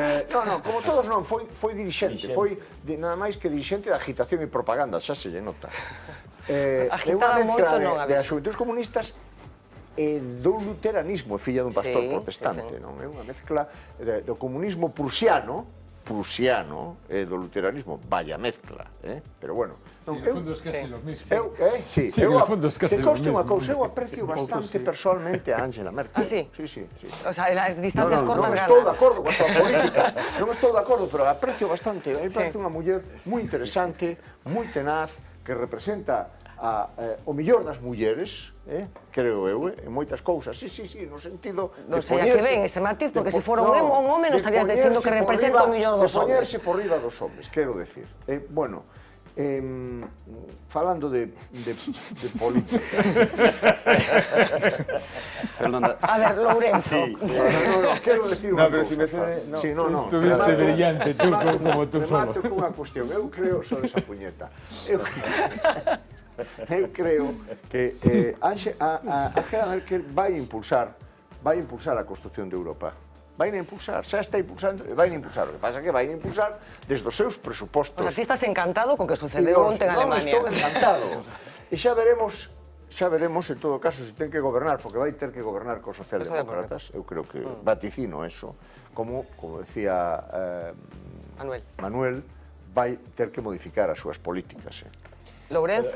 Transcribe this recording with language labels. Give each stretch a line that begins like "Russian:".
Galician: Non, como todos non, foi dirixente, foi nada máis que dirixente de agitación e propaganda, xa se lle nota. É unha mezcla das Xuventudes Comunistas e do luteranismo, filla dun pastor protestante, non? É unha mezcla do comunismo prusiano e do luteranismo, vaya mezcla, pero bueno.
Spanish: En el fondo es casi lo mismo. Sí, en el fondo es casi lo mismo.
Galician: Que coste unha cousa, eu aprecio bastante personalmente a Angela Merkel. Ah, sí? Sí.
Spanish: O sea, las distancias cortas ganan.
Galician: Non estou de acordo coa súa política, non estou de acordo, pero aprecio bastante. A mí parece unha muller moi interesante, moi tenaz, que representa o millor das mulleres, creo eu, en moitas cousas. Sí, no sentido de non sei a que ven este matiz, porque se fora un home non estarías dicindo que representa o millor dos homes. De poñerse por riba dos homes, quero decir. Bueno, falando de política. A ver, Lourenzo. No, quero decir unha cousa.
Spanish: Estuviste brillante, tú, como tú solo.
Galician: Remato cunha cuestión. Eu creo, só esa puñeta. Eu creo que Angela Merkel vai impulsar a construción de Europa. Vai a impulsar, xa está impulsando e vai a impulsar. O que pasa é que vai a impulsar desde os seus presupostos. O sea, ti estás encantado con que sucedeu onte en Alemania. Non, estou encantado. E xa veremos, en todo caso, se ten que gobernar, porque vai ter que gobernar cos socialdemócratas. Eu creo que vaticino eso. Como decía Manuel, vai ter que modificar as súas políticas. Lourenzo?